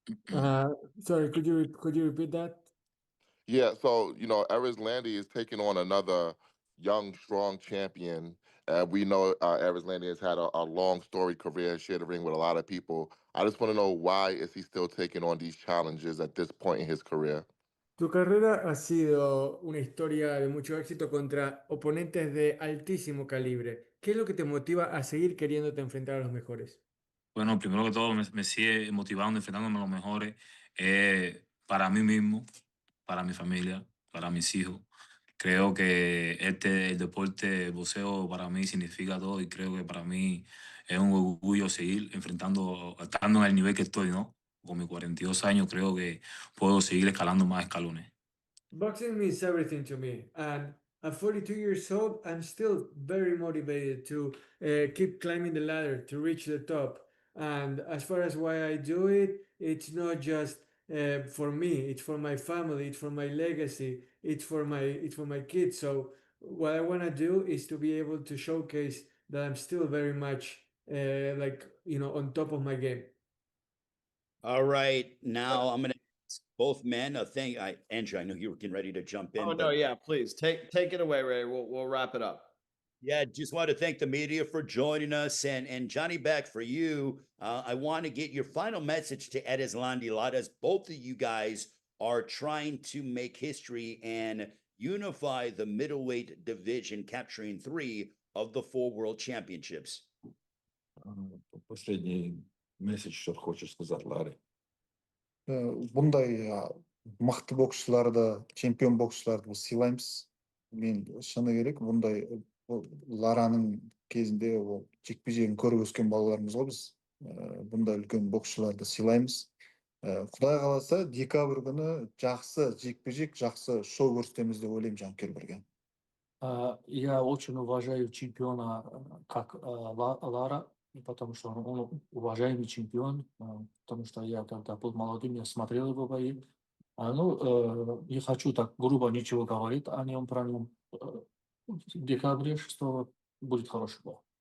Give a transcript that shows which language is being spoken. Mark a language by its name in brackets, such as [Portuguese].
[English] Sorry, could you repeat that? Yeah, so Aris Landy is taking on another young, strong champion. We know Aris Landy has had a long, storied career, shared the ring with a lot of people. I just want to know, why is he still taking on these challenges at this point in his career? [Spanish] Tu carrera ha sido una historia de mucho éxito contra oponentes de altísimo calibre. ¿Qué es lo que te motiva a seguir queriéndote enfrentar a los mejores? Bueno, primero que todo me sigue motivando, enfrentándome a los mejores, para mí mismo, para mi familia, para mis hijos. Creo que el deporte, el boxeo, para mí significa todo, y creo que para mí es un orgullo seguir estando en el nivel que estoy, ¿no? Con mis 42 años creo que puedo seguir escalando más escalones. [English] Boxing means everything to me, and at 42 years old, I'm still very motivated to keep climbing the ladder to reach the top. And as far as why I do it, it's not just for me. It's for my family. It's for my legacy. It's for my kids. So what I want to do is to be able to showcase that I'm still very much on top of my game. All right, now I'm going to ask both men a thing. Andrew, I know you were getting ready to jump in. Oh no, yeah, please take it away, Ray. We'll wrap it up. Yeah, just want to thank the media for joining us, and Janibek, for you. I want to get your final message to Aris Landy. As both of you guys are trying to make history and unify the middleweight division, capturing 3 of the 4 world championships. [Russian] Последний месседж, что хочешь сказать, Ларе? [Kazakh] Бұндай мықты боксшыларды, чемпион боксшыларды біз сыйлаймыз. Мен шыны керек, бұндай Лараның кезінде ол жекпе-жегін көріп өскен балаларымыз ғой біз. Бұндай үлкен боксшыларды сыйлаймыз. Құдай қаласа, декабрь күні жақсы жекпе-жек, жақсы шоу көрсетеміз деп ойлаймын жанкүйерлерге. [Russian] Я очень уважаю чемпиона как Лара. потому что он уважаемый чемпион, потому что я когда был молодым, я смотрел его бои. Не хочу так грубо ничего говорить о нем, про нем. В декабре 6 будет хороший бой.